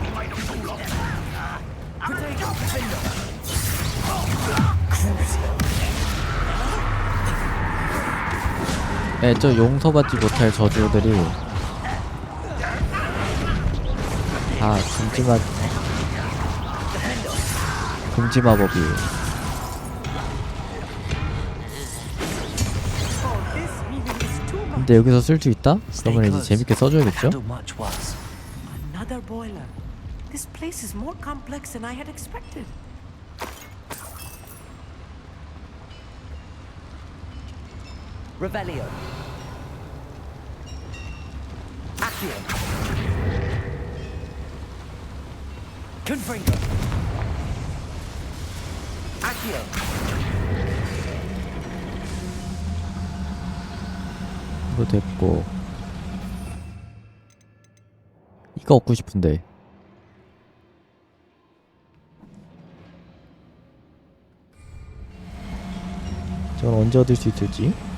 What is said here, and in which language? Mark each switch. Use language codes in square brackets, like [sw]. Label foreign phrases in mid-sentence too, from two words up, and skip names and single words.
[ko] 네, 저 용서받지 못할 저주들이 다 금지 마법이에요. 근데 여기서 쓸 수 있다? 그러면 이제 재밌게 써줘야겠죠? [en] Another boiler. This place is more complex than I had expected. Revelio. Accio. Confringo. Accio. [ko] 이거 됐고 이거 얻고 싶은데 저건 언제 얻을 수 있을지.